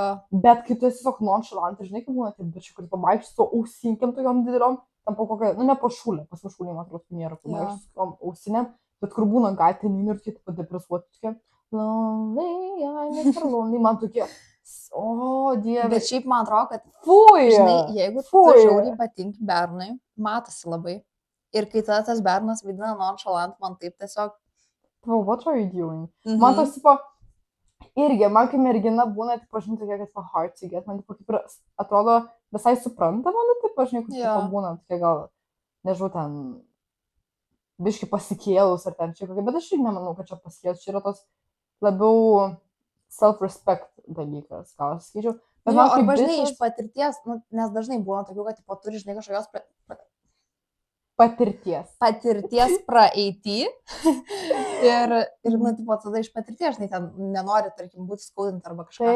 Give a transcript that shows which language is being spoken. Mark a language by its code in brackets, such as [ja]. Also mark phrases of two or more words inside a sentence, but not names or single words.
[lt] Bet kai tu esi tiesiog nonchalant, žinai, kaip būna tie bičiai, kur pavaikščiai su ausinkiam tokiom didelom, tam po kokią, nu, ne po šulę, pas šulį, man atrodo, nėra, kur pavaikščiai su tom ausinėm, bet kur būna gatvėje ir tipo depresuoti, tokie, [en] lonely, I'm Mr. Lonely, [lt] man tokie, o, dieve. Bet šiaip man atrodo, kad, fui, žinai, jeigu tu žiauriai patinki bernui, matosi labai. Ir kai tada tas bernas vadina nonchalant, man taip tiesiog... [en] Oh, what are you doing? [lt] Man tas, tipo, irgi, man kai mergina būna, tipo, žinai, tokia, kad [en] hard to get, [lt] man, tipo, kaip ir atrodo visai supranta, man, tipo, žinai, kur tipo, būna, tokia gal, nežinau, ten, biški pasikėlus ar ten čia kokia, bet aš ir nemanau, kad čia pasikėlus, čia yra tos labiau self-respect dalykas, gal aš skaičiau. Jo, arba, žinai, iš patirties, nu, nes dažnai būna tokių, kad, tipo, turi, žinai, kažkokios patirties praeitį ir, nu, tipo, tada iš patirties, žinai, ten nenori, tarkim, būti skaudint arba kažką.